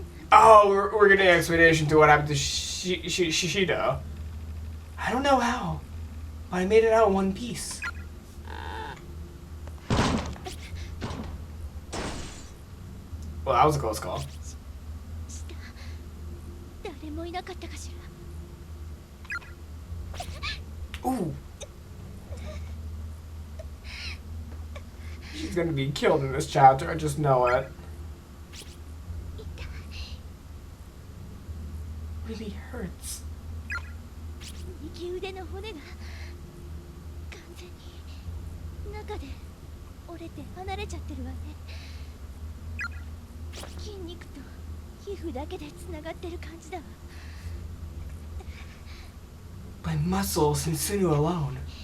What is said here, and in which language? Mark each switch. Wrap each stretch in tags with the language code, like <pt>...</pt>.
<en>Oh, we're getting an explanation to what happened to Shishido. I don't know how, but I made it out in one piece. Well, that was a close call.</en> <ja>誰もいなかったかしら。 Ooh.</ja> <en>gonna be killed in this chapter. I just know it. Really hurts.</en> <ja>右腕の骨が完全に中で折れて離れちゃってるわね。筋肉と皮膚だけでつながってる感じだわ。</ja> <en>By muscles and sinew alone.</en>